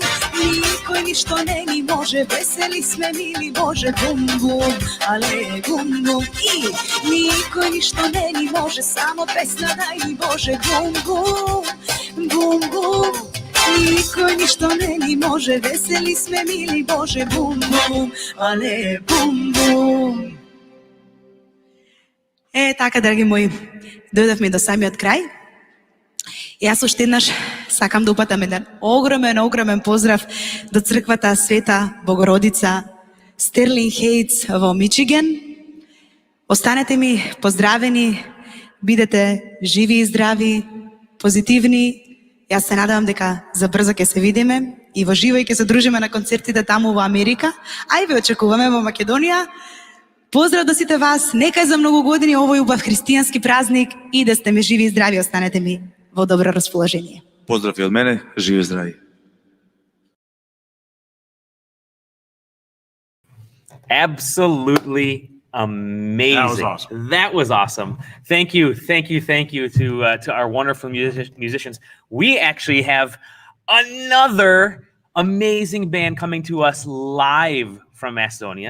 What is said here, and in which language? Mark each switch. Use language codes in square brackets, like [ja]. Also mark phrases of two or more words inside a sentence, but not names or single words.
[mk] Нико и ништо не ни може, весели сме мили Боже. Bum bum, ale bum bum. И нико и ништо не ни може, само песна дај ми Боже. Bum bum, bum bum. Нико и ништо не ни може, весели сме мили Боже. Bum bum, ale bum bum. Така, драги мои, дојдовме до самиот крај. Јас уште еднаш сакам да упатам еден огромен поздрав до црквата Света Богородица Стерлинг Хейтс во Мичиген. Останете ми поздравени, бидете живи и здрави, позитивни. Јас се надевам дека за брзо ќе се видиме и во живо и ќе се дружиме на концертите таму во Америка, а и ве очекуваме во Македонија. Поздрав до сите вас, нека за многу години овој убав христијански празник и да сте ми живи и здрави, останете ми во добро расположение. Поздрав и од мене, живи и здрави. [en] Absolutely amazing. That was awesome. That was awesome. Thank you to our wonderful musicians. We actually have another amazing band coming to us live from Macedonia.